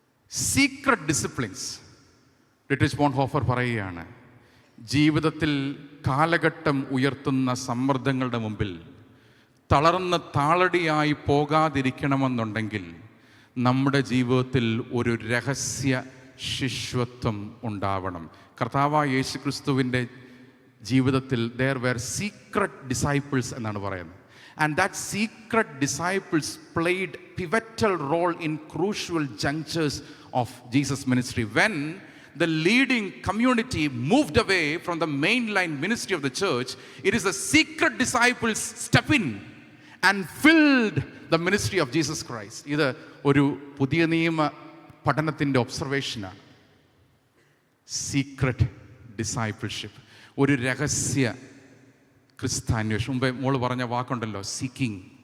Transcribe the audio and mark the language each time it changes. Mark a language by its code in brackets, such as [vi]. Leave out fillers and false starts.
[ml] Secret disciplines, Dietrich Bonhoeffer പറയുകയാണ്, ജീവിതത്തിൽ കാലഘട്ടം ഉയർത്തുന്ന സമ്മർദ്ദങ്ങളുടെ മുമ്പിൽ തളർന്ന് താളടിയായി പോകാതിരിക്കണമെന്നുണ്ടെങ്കിൽ നമ്മുടെ ജീവിതത്തിൽ ഒരു രഹസ്യ ശിഷ്യത്വം ഉണ്ടാവണം. കർത്താവായ യേശു ക്രിസ്തുവിൻ്റെ ജീവിതത്തിൽ [en] there were secret disciples [ml] എന്നാണ് പറയുന്നത്. [en] And that secret disciples played pivotal role in crucial junctures of Jesus' ministry. When the leading community moved away from the mainline ministry of the church, it is the secret disciples step in and filled the ministry of Jesus Christ. [ml] ഇത് ഒരു പുതിയ നിയമ പഠനത്തിൻ്റെ ഒബ്സർവേഷനാണ്. Secret discipleship, ഒരു രഹസ്യ ക്രിസ്താന്വേഷണം. മുമ്പേ മോള് പറഞ്ഞ വാക്കുണ്ടല്ലോ, സീക്കിംഗ്.